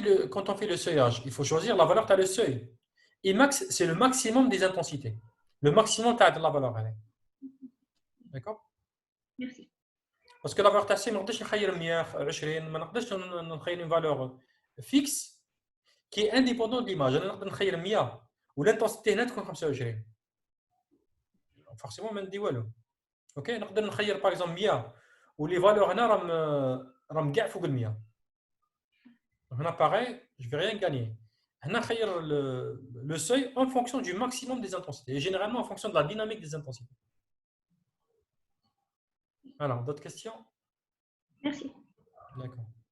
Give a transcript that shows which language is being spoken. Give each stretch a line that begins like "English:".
French: Quand on fait le seuillage, il faut choisir la valeur, tu as le seuil. Imax, c'est le maximum des intensités. Le maximum, tu as de la valeur. D'accord? Merci. Parce que la valeur
Arabic: تاعي ما نقدرش نخير 120 ما نقدرش نخير
French: une valeur fixe qui est indépendante de l'image.
Arabic: انا نقدر نخير 100 والانتنسيتي هنا تكون 25.
French: Forcément
Arabic: ما ندي والو.
French: OK?
Arabic: نقدر نخير
French: par exemple
Arabic: 100 ولي فالور هنا راهم كاع فوق ال 100.
French: هنا pareil, je vais rien gagner.
Arabic: هنا نخير
French: le seuil en fonction du maximum des intensités et généralement en fonction de la dynamique des intensités. Alors, d'autres questions? Merci. D'accord.